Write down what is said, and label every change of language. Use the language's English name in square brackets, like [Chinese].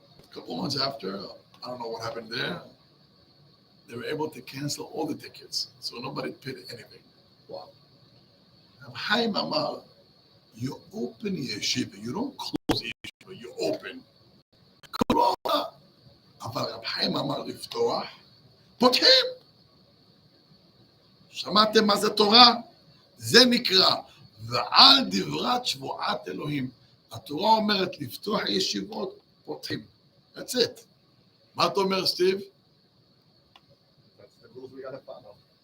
[English] A couple months after, I don't know what happened there. They were able to cancel all the tickets, so nobody paid anything. Wow. Now, Chaim Amar, you open yeshiva, you don't close yeshiva, you open. Corona. [Hebrew] אבל רב חיים אמר לפתוח, פותחים. שמעתם מה זה תורה? זה נקרא, ועל דברת שבועת אלוהים. התורה אומרת לפתוח ישיבות, פותחים. [English] That's it. [Hebrew] מה אתה אומר, סטיב? [English] That's the rules we gotta follow.